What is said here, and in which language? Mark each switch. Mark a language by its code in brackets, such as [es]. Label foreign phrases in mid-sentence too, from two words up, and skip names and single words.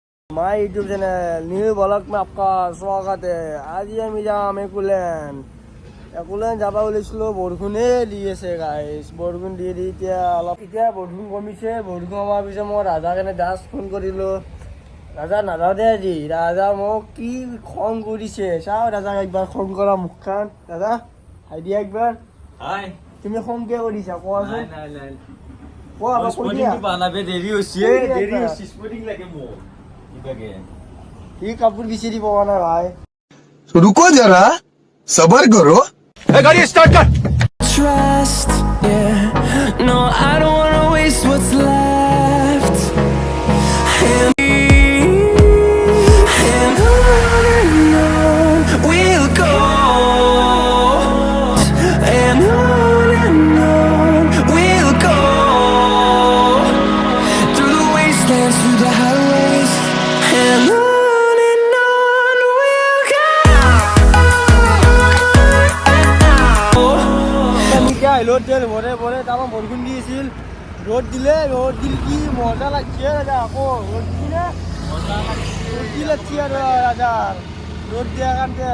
[en] my YouTube channel new blog [hi] में आपका स्वागत है। आज हम [as] যাম একোলেণ্ড যাব ওলাইছিলোঁ, বৰষুণে দি আছে গাইছ। বৰষুণ দি এতিয়া বৰষুণ কমিছে। বৰষুণ কমাৰ পিছত মই ৰাজাক এনে জাষ্ট ফোন কৰিলোঁ। ৰাজা নাযাওঁ দে আজি। ৰাজা মোক কি খং কৰিছে চাওঁ। ৰাজাক একবাৰ খং কৰা মুখখন। ৰাজা হাই দিয়া একবাৰ। হাই, তুমি খং কিয় কৰিছা কোৱাচোন? কোৱা দেৰি হৈছে স্পৰ্টিং লাগে মোক। সি কাপোৰ বিচাৰি পোৱা নাই ভাই। [hi] रुको जरा सबर करो। [as] গাড়ী ষ্টাৰ্ট কৰ। [en] Trust, yeah. No, I don't wanna waste what's left. And on we'll go. And on we'll go. Through the wastelands, through the highways. And on we'll go. [as] ৰ'দ দিল ভৰে ভৰে তাৰপৰা বৰষুণ দি আছিল। ৰ'দ দিলে কি মজা লাগছে ৰাজা। আকৌ ৰ'দ দিলে ৰ'দ দি লাগছে আৰু ৰাজাৰ ৰ'দ দিয়াৰ কাৰণে।